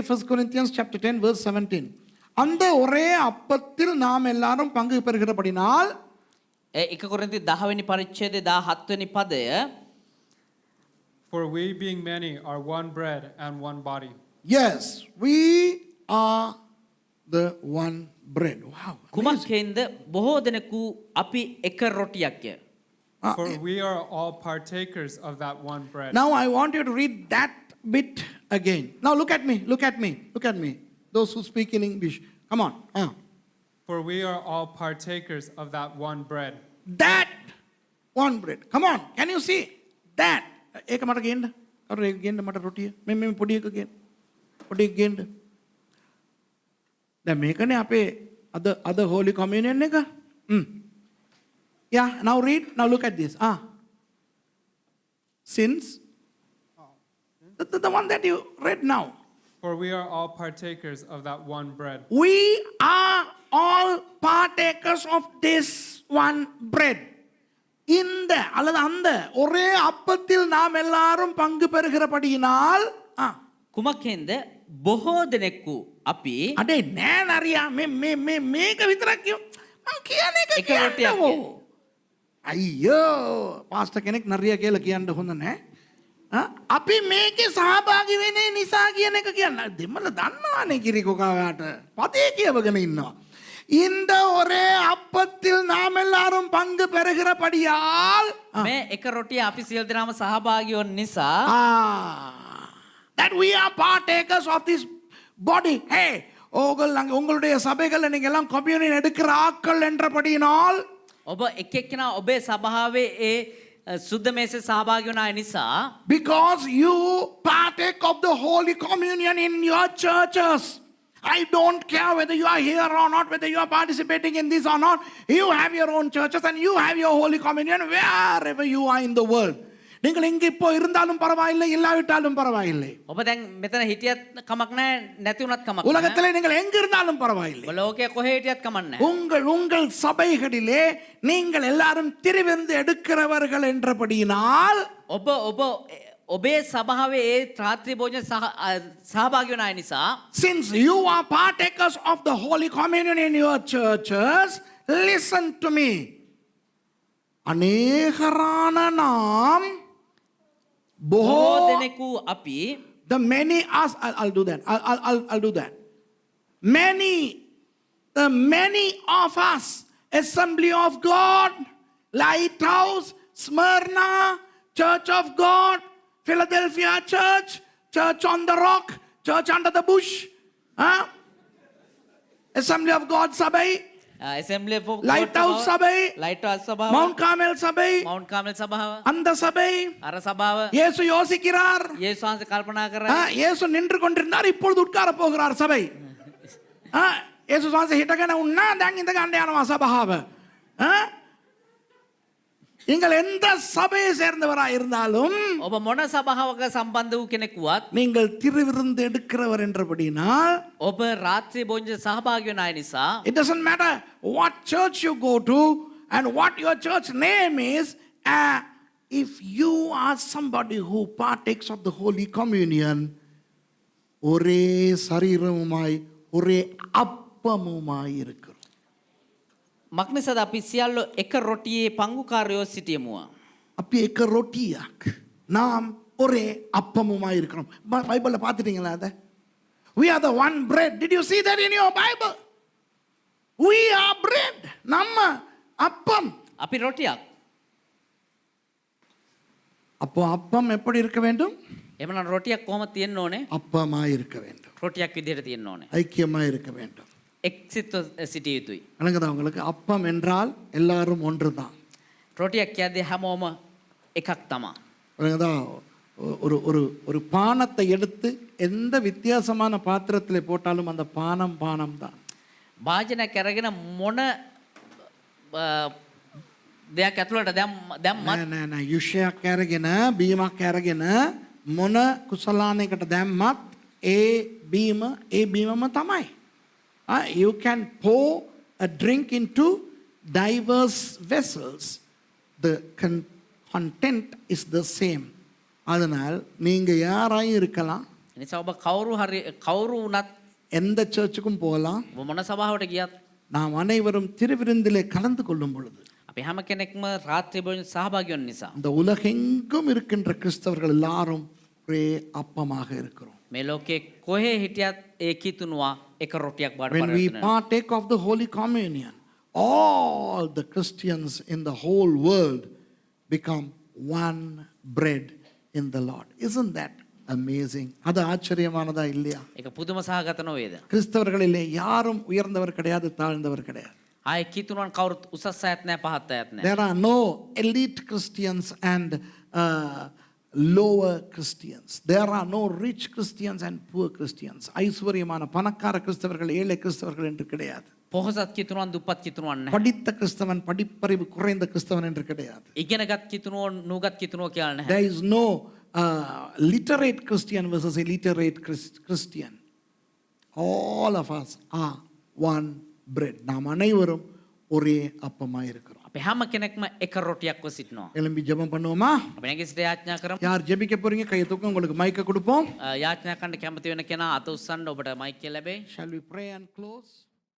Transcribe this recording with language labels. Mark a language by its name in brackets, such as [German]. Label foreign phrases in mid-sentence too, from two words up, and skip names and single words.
[English] 1 Corinthians chapter 10 verse 17. [Tamil] அந்த ஒரே அப்பத்தில் நாம் எல்லாரும் பங்கு பெறுகிறபடினால் [Sinhala] 1 කොරින්ති 10 වෙනි පරිච්ඡේදයේ 17 වෙනි පදය [English] For we being many are one bread and one body. yes, we are the one bread. Wow. [Sinhala] කුමක්ෙන්ද බොහෝ දෙනෙකු අපි එක රොටියක්ය. [English] For we are all partakers of that one bread. Now I want you to read that bit again. Now look at me. Those who speak in English. Come on. For we are all partakers of that one bread. That one bread. Come on. Can you see? That. [Sinhala] එක මට ගේන්න. අර ඒක ගේන්න මට රොටිය. මේ පොඩි එක ගේන්න. පොඩි එක ගේන්න. දැන් මේකනේ අපේ අද [English] holy communion [Sinhala] එක. [English] Yeah, now read. Now look at this. Since the one that you read now. For we are all partakers of that one bread. We are all partakers of this one bread. [Tamil] இந்த அல்லது அந்த ஒரே அப்பத்தில் நாம் எல்லாரும் பங்கு பெறுகிறபடியினால் [Sinhala] කුමක්ෙන්ද බොහෝ දෙනෙකු අපි අඩේ නෑ නරියා මේක විතරක් මං කියන එක එක රොටියක් කියන්නකෝ. අයියෝ පාස්ටර් කෙනෙක් නරියා කියලා කියන්න හොඳ නෑ. අපි මේකේ සහභාගී වෙන්නේ නිසා කියන එක කියන්න. දෙමළ දන්නවනේ කිරිකොකාට. පදේ කියවගෙන ඉන්නවා. [Tamil] இந்த ஒரே அப்பத்தில் நாம் எல்லாரும் பங்கு பெறுகிறபடியால் [Sinhala] මේ එක රොටිය අපි සියලු දෙනාම සහභාගී වන නිසා [English] that we are partakers of this body. [Tamil] Hey, உங்களுடைய சபைகள்ல நீங்க எல்லாம் கம்யூனியன் எடுக்கிற ஆட்கள் என்றபடியினால் [Sinhala] ඔබ එක එක්කෙනා ඔබේ සභාවේ ඒ සුද්ධ මේසේ සහභාගී වන අය නිසා [English] because you partake of the holy communion in your churches. I don't care whether you are here or not, whether you are participating in this or not. You have your own churches and you have your holy communion wherever you are in the world. [Tamil] நீங்கள் இங்க இப்போ இருந்தாலும் பரவாயில்லை இல்லாவிட்டாலும் பரவாயில்லை. [Sinhala] ඔබ දැන් මෙතන හිටියත් කමක් නැහැ නැති වුණත් කමක් නැහැ. [Tamil] உலகத்திலே நீங்கள் எங்க இருந்தாலும் பரவாயில்லை. [Sinhala] ඔබ ලෝකයේ කොහේ හිටියත් කමක් නැහැ. [Tamil] உங்கள் சபைகளிலே நீங்கள் எல்லாரும் திருவிருந்து எடுக்கிறவர்கள் என்றபடியினால் [Sinhala] ඔබේ සභාවේ ඒ රාත්‍රී භෝජන සහභාගී වන අය නිසා [English] since you are partakers of the holy communion in your churches, listen to me. [Sinhala] අනේකරාන නම් බොහෝ දෙනෙකු අපි [English] the many us I'll do that. I'll do that. The many of us, Assembly of God, Lighthouse, Smyrna, Church of God, Philadelphia Church, Church on the Rock, Church under the bush, Assembly of God Sabai, Assembly of God [Tamil] Lighthouse Sabai, [Sinhala] Lighthouse සභාව [Tamil] Mount Carmel Sabai, [Sinhala] Mount Carmel සභාව [Tamil] அந்த சபை [Sinhala] අර සභාව [Tamil] இயேசு யோசிக்கிறார். [Sinhala] යේසුස් වහන්සේ කල්පනා කරා [Tamil] இயேசு நின்று கொண்டிருந்தார், இப்பொழுது உட்கார போகிறார் சபை. [Sinhala] இயேசு වහන්සේ හිටගෙන උන්නා, දැන් ඉඳ ගන්න යනවා සභාව. [Tamil] நீங்கள் எந்த சபையை சேர்ந்தவராய் இருந்தாலும் [Sinhala] ඔබ මොන සභාවක සම්බන්ධ වූ කෙනෙක් වුවත් [Tamil] நீங்கள் திருவிருந்து எடுக்கிறவர் என்றபடினால் [Sinhala] ඔබ රාත්‍රී භෝජන සහභාගී වන අය නිසා [English] it doesn't matter what church you go to and what your church name is, if you are somebody who partakes of the holy communion, [Tamil] ஒரே சரீரமுமாய் ஒரே அப்பமுமாய் இருக்கிறோம். [Sinhala] මක්නිසාද අපි සියල්ලෝ එක රොටියේ පංගුකාරයෝ සිටියමුවා. අපි එක රොටියක් [Tamil] நாம் ஒரே அப்பமுமாய் இருக்கிறோம். பைபிள்ல பார்த்துட்டீங்களா அத? [English] We are the one bread. Did you see that in your Bible? We are bread. [Tamil] நம்ம அப்பம். [Sinhala] අපි රොටියක්. [Tamil] அப்போ அப்பம் எப்படி இருக்க வேண்டும்? [Sinhala] එමනම් රොටියක් කොහොමද තියෙන්න ඕනේ? [Tamil] அப்பமாய் இருக்க வேண்டும். [Sinhala] රොටියක් විදිහට තියෙන්න ඕනේ. [Tamil] ஐக்கியமாக இருக்க வேண்டும். [Sinhala] එක්සිත්ව සිටිය යුතුයි. [Tamil] வணங்குதா உங்களுக்கு? அப்பம் என்றால் எல்லாரும் ஒன்று தான். [Sinhala] රොටියක් කියද්දී හැමෝම එකක් තමා. [Tamil] வணங்குதா? ஒரு ஒரு ஒரு பானத்தை எடுத்து எந்த வித்தியாசமான பாத்திரத்தில் போட்டாலும் அந்த பானம் பானம் தான். [Sinhala] භාජනයක් අරගෙන මොන දෙයක් ඇතුළට දැම්මත් යුෂයක් අරගෙන බීමක් අරගෙන මොන කුසලානයකට දැම්මත් ඒ බීමම තමයි. [English] You can pour a drink into diverse vessels. The content is the same. [Tamil] அதனால் நீங்க யாராயும் இருக்கலாம், [Sinhala] එනිසා ඔබ කවුරු වුණත් [Tamil] எந்த சர்ச்சுக்கும் போகலாம். [Sinhala] ඔබ මොන සභාවට ගියත් [Tamil] நாம் அனைவரும் திருவிருந்திலே கலந்து கொள்ளும் பொழுது [Sinhala] අපි හැම කෙනෙක්ම රාත්‍රී භෝජන සහභාගී වන නිසා [Tamil] இந்த உலகெங்கும் இருக்கின்ற கிறிஸ்தவர்கள் எல்லாரும் ஒரே அப்பமாக இருக்கிறோம். [Sinhala] මේ ලෝකේ කොහේ හිටියත් ඒ කිතුනවා එක රොටියක් බාට [English] When we [Sinhala] පරිවර්තනය වෙනවා. [English] partake of the Holy Communion, all the Christians in the whole world become one bread in the Lord. Isn't that amazing? [Tamil] அது ஆச்சரியமானதா இல்லையா? [Sinhala] ඒක පුදුම සහගත නොවේද? [Tamil] கிறிஸ்தவர்களிலே யாரும் உயர்ந்தவர் கிடையாது, தாழ்ந்தவர் கிடையாது. [Sinhala] ආයේ කිතුනන් කවුරුත් උසස් අයත් නැහැ පහත් අයත් නැහැ. [English] There are no elite Christians and lower Christians. There are no rich Christians and poor Christians. [Tamil] ஐஸ்வர்யமான பணக்கார கிறிஸ்தவர்கள் ஏழை கிறிஸ்தவர்கள் என்று கிடையாது. [Sinhala] පොහොසත් කිතුනන් දුප්පත් කිතුනන් නැහැ. [Tamil] படித்த கிறிஸ்தவன் படிப்பறிவு குறைந்த கிறிஸ்தவன் என்று கிடையாது. [Sinhala] ඉගෙනගත් කිතුනෝ නුගත් කිතුනෝ කියලා නැහැ. [English] There is no literate Christian versus illiterate Christian. All of us are one bread. [Tamil] நாம் அனைவரும் ஒரே அப்பமாய் இருக்கிறோம். [Sinhala] අපි හැම කෙනෙක්ම එක රොටියක්ව සිටිනවා. [Tamil] எழும்பி ஜெபம் பண்ணுவோமா? [Sinhala] අපි නැගී සිට යාඥා කරමු. [Tamil] யார் ஜெபிக்க போறீங்க? கையை தூக்க, உங்களுக்கு மைக்க கொடுப்போம். [Sinhala] යාඥා කරන්න කැමති වෙන කෙනා අත උස්සන්න ඔබට මයික් එක ලැබෙයි. [English] Shall we pray and close?